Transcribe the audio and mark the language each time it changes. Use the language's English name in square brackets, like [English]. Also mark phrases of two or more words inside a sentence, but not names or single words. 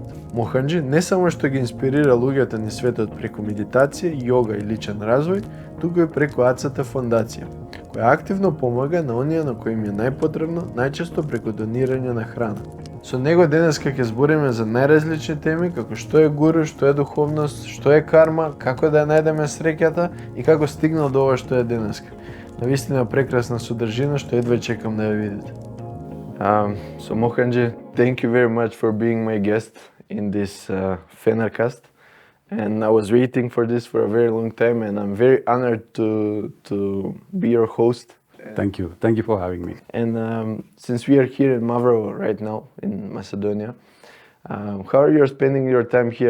[Macedonian] Mohanji не само што ги инспирира луѓето низ светот преку медитација, јога и личен развој, туку и преку АЦТ фондација, која активно помага на оние на кои им е најпотребно, најчесто преку донирање на храна. Со него денеска ќе збориме за најразлични теми, како што е гуру, што е духовност, што е карма, како да ја најдеме среќата и како стигнал до ова што е денеска. Навистина прекрасна содржина што едва чекам да ја видите. [English] So Mohanji, thank you very much for being my guest in this Fenerkast. And I was waiting for this for a very long time, and I'm very honored to be your host. Thank you. Thank you for having me. And since we are here in Mavrovo right now, in Macedonia, how are you spending your time here?